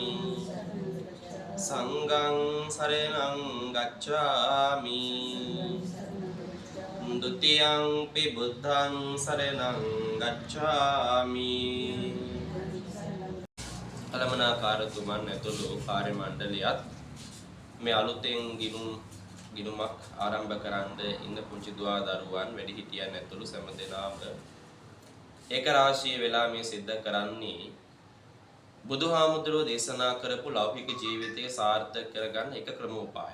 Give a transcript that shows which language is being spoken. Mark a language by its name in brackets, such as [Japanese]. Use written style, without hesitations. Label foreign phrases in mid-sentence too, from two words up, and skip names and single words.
[Pali] Sanghang sarenang gacchami Dutiyang pi buddhang sarenang gacchami [Sinhala] කළමනාකාරතුමන් ඇතුළු කාර්ය මණ්ඩලයත් මේ අලුතෙන් ගිණුමක් ආරම්භ කරන්න ඉන්න පුංචි දුවා දරුවන් වැඩිහිටියන් ඇතුළු සෑම දෙනාම ඒක රාශිය වෙලා මේ සිද්ධ කරන්නේ බුදුහාමුදුරුවෝ දේශනා කරපු ලෞකික ජීවිතය සාර්ථක කරගන්න එක ක්‍රමෝපායක්.